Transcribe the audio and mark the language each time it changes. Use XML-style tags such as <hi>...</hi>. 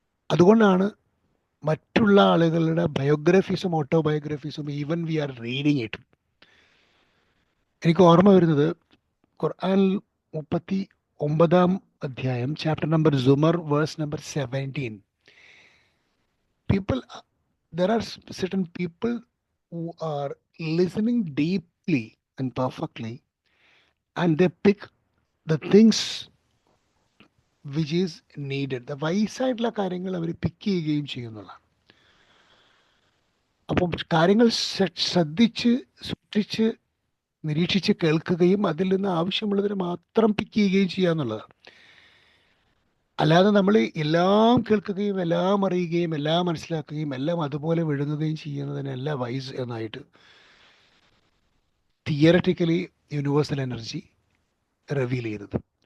<ml>അതുകൊണ്ടാണ് മറ്റുള്ള ആളുകളുടെ ബയോഗ്രഫീസും ഓട്ടോബയോഗ്രഫീസും</ml> <en>even we are reading it,</en> <ml>എനിക്ക് ഓർമ്മ വരുന്നത് ഖുർആൻ 39 chapter number Zumar verse number 17.</ml> <en>People, there are certain people who are listening deeply and perfectly, and they pick the things which is needed. The</en> <ml>വയസ്സായിട്ടുള്ള കാര്യങ്ങൾ അവർ പിക്ക് ചെയ്യുകയും ചെയ്യുന്നതാണ്. അപ്പം കാര്യങ്ങൾ ശ്രദ്ധിച്ച് സൂക്ഷിച്ച് നിരീക്ഷിച്ച് കേൾക്കുകയും അതിൽ നിന്ന് ആവശ്യമുള്ളതിന് മാത്രം പിക്ക് ചെയ്യുകയും ചെയ്യുക എന്നുള്ളതാണ്. അല്ലാതെ നമ്മൾ എല്ലാം കേൾക്കുകയും എല്ലാം അറിയുകയും എല്ലാം മനസ്സിലാക്കുകയും എല്ലാം അതുപോലെ വിഴുങ്ങുകയും ചെയ്യുന്നതിനല്ല vice എന്നായിട്ട് theoretically universal energy reveal ചെയ്തത്.</ml>